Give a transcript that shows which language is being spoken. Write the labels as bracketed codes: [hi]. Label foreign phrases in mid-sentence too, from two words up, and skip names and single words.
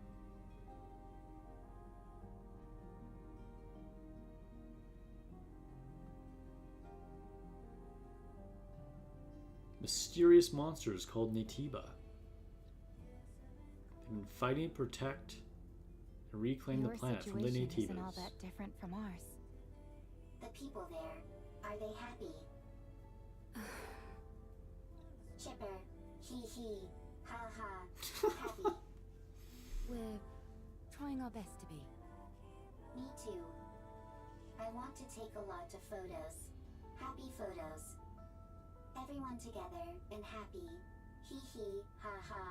[en] Mysterious monsters called Natiba. They've been fighting to protect and reclaim the Your planet from the situation isn't all Nativas. that different from ours. The people there, are they happy? Chipper, hee hee, ha ha, happy. We're trying our best to be. Me too. I want to take a lot of photos. Happy photos. Everyone together and happy. Hee hee, ha ha.